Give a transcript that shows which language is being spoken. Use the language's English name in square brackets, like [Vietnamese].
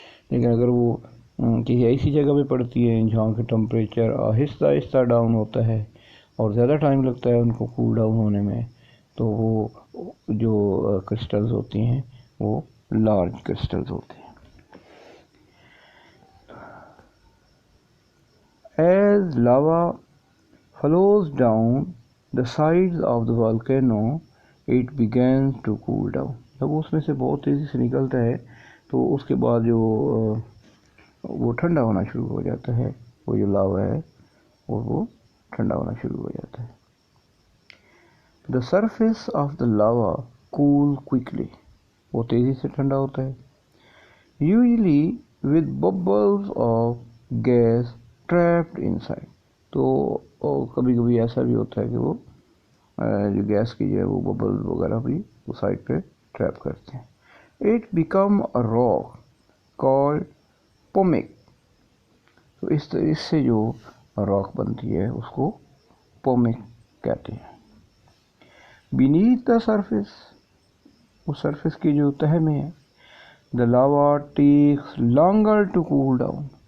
[Urdu] لیکن اگر وہ کسی ایسی جگہ پہ پڑتی ہے جہاں کے ٹمپریچر آہستہ آہستہ ڈاؤن ہوتا ہے اور زیادہ ٹائم لگتا ہے ان کو کول ڈاؤن ہونے میں، تو وہ جو کرسٹلز ہوتی ہیں وہ لارج کرسٹلز ہوتے ہیں. [English] As lava flows down the sides of the volcano, it begins to cool down. [Urdu] جب اس میں سے بہت تیزی سے نکلتا ہے تو اس کے بعد جو وہ ٹھنڈا ہونا شروع ہو جاتا ہے، وہ جو لاوا ہے اور وہ ٹھنڈا ہونا شروع ہو جاتا ہے. [English] The surface of the lava cool quickly. [Urdu] وہ تیزی سے ٹھنڈا ہوتا ہے. [English] Usually with bubbles of gas trapped inside. [Urdu] تو کبھی کبھی ایسا بھی ہوتا ہے کہ وہ جو گیس کی جو ہے وہ ببل وغیرہ بھی وہ سائڈ پہ ٹریپ کرتے ہیں. [English] It become a rock called pumic. [Urdu] تو اس سے جو راک بنتی ہے اس کو پومک کہتے ہیں. [English] Beneath the surface, [Urdu] وہ سرفیس کی جو تہہ میں ہے، [English] the lava takes longer to cool down.